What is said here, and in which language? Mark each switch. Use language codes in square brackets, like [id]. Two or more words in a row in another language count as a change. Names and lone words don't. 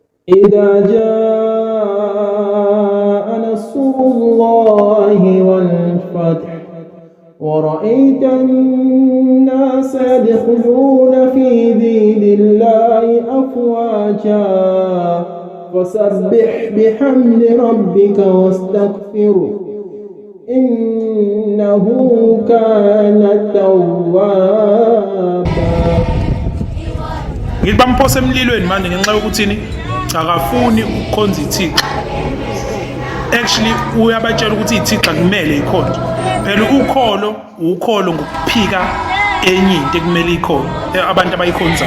[ar] إذا جاء نصر الله والفتح ورأيت الناس يدخلون في دين الله أفواجا فسبح بحمد ربك واستغفره إنه كان توابا. [zu] Ngithi bamphose emlilweni manje ngenxa yokuthini akafuni ukukhonza ithixo. Actually uyabatshela ukuthi ithixo kumele ikhonzwe. Phela ukholo ngokuphika enye into ekumele ikhonzwe abantu abayikhonzayo.